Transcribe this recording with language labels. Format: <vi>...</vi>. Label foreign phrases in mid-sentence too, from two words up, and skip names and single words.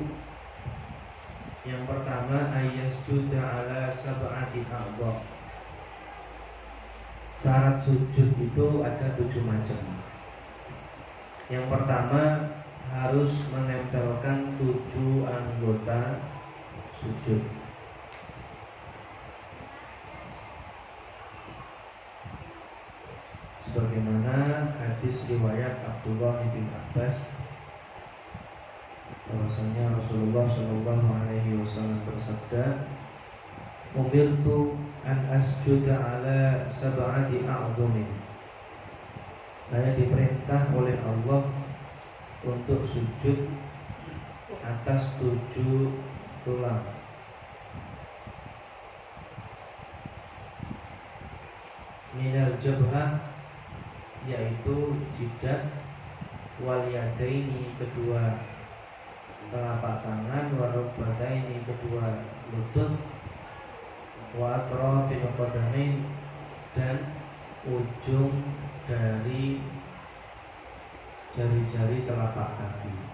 <id>Yang pertama</id> <ar>أن يسجد على سبعة أعضاء.</ar> <id>Syarat sujud itu ada 7 macam. Yang pertama harus menempelkan 7 anggota sujud. Sebagaimana hadis riwayat Abdullah bin Abbas bahwasanya Rasulullah</id> <ar>صلى الله عليه وسلم</ar> <id>bersabda,</id> <ar>"أمرت أن أسجد على سبعة أعظم."</ar> <id>Saya diperintah oleh Allah untuk sujud atas 7 tulang.</id> <ar>من الجبهة,</ar> <id>yaitu jidat, wal yadaini, kedua telapak tangan, warukbataini, kedua lutut,</id> <ar>وأطراف القدمين,</ar> <id>dan ujung dari jari-jari telapak kaki.</id>